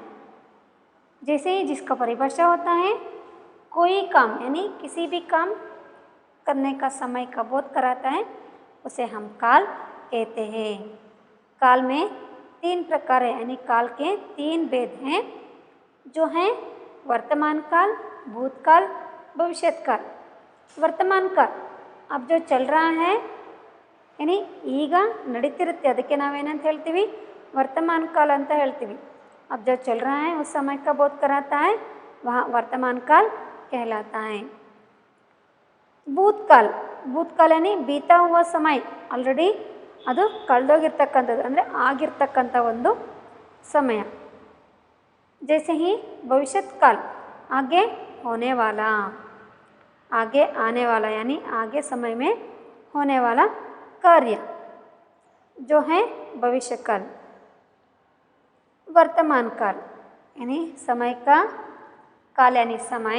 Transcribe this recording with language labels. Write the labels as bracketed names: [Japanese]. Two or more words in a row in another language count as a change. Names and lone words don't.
[Hindi] जैसे ही जिसका परिभाषा होता है कोई काम यानी किसी भी काम करने का समय का बोध कराता है, उसे हम काल कहते हैं। काल में तीन प्रकार है, यानी काल के तीन भेद हैं, जो हैं वर्तमान काल, भूतकाल, भविष्यत काल। वर्तमान काल अब जो चल रहा है यानी [Kannada] ಈಗ ನಡೀತಿರುತ್ತೆ, ಅದಕ್ಕೆ ನಾವೇನಂತ ಹೇಳ್ತೀವಿ, [Hindi] वर्तमान काल [Kannada] ಅಂತ ಹೇಳ್ತೀವಿ। [Hindi] अब जो चल रहा है उस समय का बोध कराता है, वह वर्तमान काल कहलाता है। [Kannada] ಭೂತಕಾಲ, ಭೂತಕಾಲ [Hindi] यानी बीता हुआ समय, [Kannada] ಆಲ್ರೆಡಿ ಅದು ಕಳೆದೋಗಿರ್ತಕ್ಕಂಥದ್ದು, ಅಂದರೆ ಆಗಿರ್ತಕ್ಕಂಥ ಒಂದು ಸಮಯ। [Hindi] जैसे ही भविष्यत काल आगे होने वाला, आगे आने वाला यानी आगे समय में होने वाला कार्य जो है भविष्य काल। वर्तमान काल यानी समय का काल यानी समय।